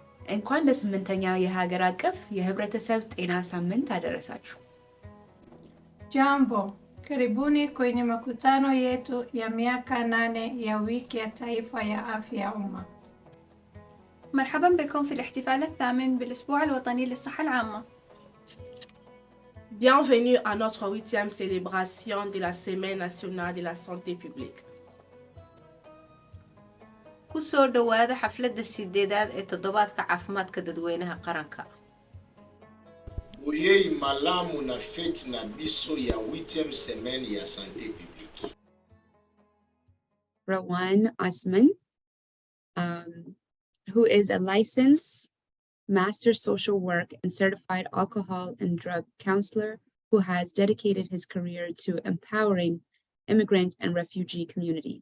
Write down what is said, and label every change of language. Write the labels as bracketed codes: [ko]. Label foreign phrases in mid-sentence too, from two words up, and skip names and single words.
[am] እንኳን ለስምንተኛው የሀገር አቀፍ የህብረተሰብ ጤና ሳምንት አደረሳችሁ። [sw] Jambo, karibuni kwenye makutano yetu ya miaka 8 ya wiki ya taifa ya afya ya umma. [ar] مرحبا بكم في الاحتفال الثامن بالأسبوع الوطني للصحة العامة. [fr] Bienvenue à notre 8e célébration de la Semaine nationale de la santé publique. [so] kusoo dhawaada xafladda sideedaad ee toddobaadka caafimaadka dadweynaha qaranka. [ln] Oyei malamu na fete na biso ya 8e semaine ya [fr] santé publique. [en] Rowan Osman, who is a licensed master social work and certified alcohol and drug counselor who has dedicated his career to empowering immigrant and refugee communities.